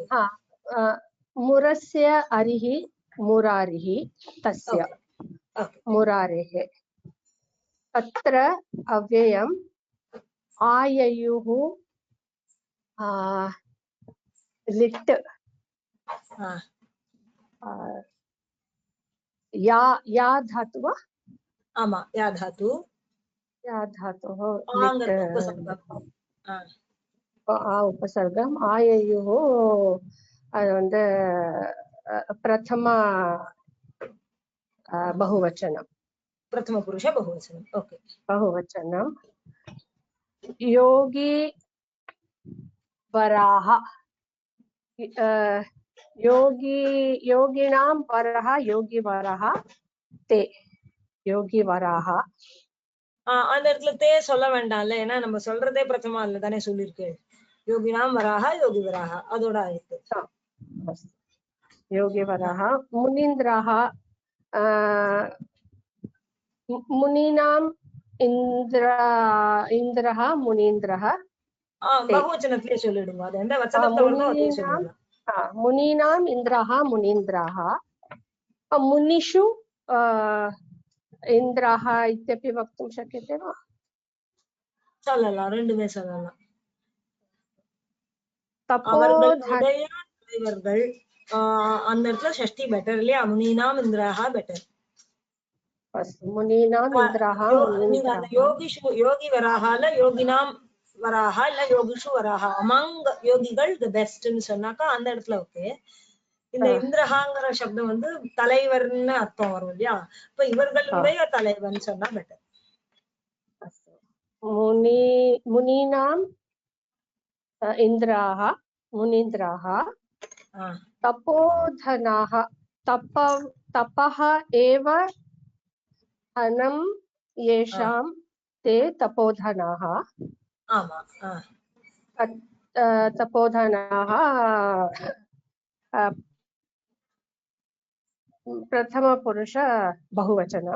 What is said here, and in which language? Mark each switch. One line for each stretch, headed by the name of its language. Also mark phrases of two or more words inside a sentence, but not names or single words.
Sanskrit: मुरस्य अरिः मुरारिः तस्य मुरारेः तत्र अव्ययम् आययुः लिट् या धातु वा ஆமா யா धातु या धातुः
Tamil: ஆங்கர்
Sanskrit: लिट्
Tamil: உபசர்க்கம்
Sanskrit: उपसर्गम् आययुः வந்து प्रथम बहुवचनं प्रथम पुरुष बहुवचनं ओके बहुवचनं योगी वराह योगिनां वरः योगी वरः ते योगी वराह
Tamil: அந்த இடத்துல தே சொல்ல வேண்டாம்ல ஏன்னா நம்ம சொல்றதே பிரதமா இல்ல தானே சொல்லிருக்கு
Sanskrit: योगिनां वराह योगी वराह
Tamil: அதோட ஆயிடுச்சு
Sanskrit: योगी वराह मुनीन्द्राः मुनीनाम् इन्द्रः मुनीन्द्रः
Tamil: बहुवचनத்திலே சொல்லிடுங்க அது எந்த வச்சனத்துல வருதோ அதே சொல்லுங்க
Sanskrit: मुनीनाम् इन्द्रः मुनीन्द्राः मुनिषु इन्द्रः इत्यपि वक्तुं शक्यते वा
Tamil: சொல்லலாம் ரெண்டுமே சொல்லலாம் தலைவர்கள் அந்த இடத்துல ஷஷ்டி பெட்டர் இல்லையா
Sanskrit: मुनीनाम् इन्द्रः
Tamil: பெட்டர்
Sanskrit: मुनीनाम् इन्द्रः
Tamil: நீங்க அந்த யோகி வராஹால
Sanskrit: योगिनां वराह
Tamil: இல்ல
Sanskrit: योगिषु वराह
Tamil: அமங் யோகிகள்
English: the best
Tamil: சொன்னாக்கா அந்த இடத்துல ஓகே இந்த இந்திரஹாங்கிற சப்தம் வந்து தலைவர்னு அர்த்தம் வரும் இல்லையா இப்ப இவர்களுடைய தலைவன் சொன்னா பெட்டர்
Sanskrit: मुनीनाम् इन्द्राः मुनीन्द्राः तपोधनाः तपः एव धनं येषां ते तपोधनाः तपोधनाः प्रथमपुरुष बहुवचनं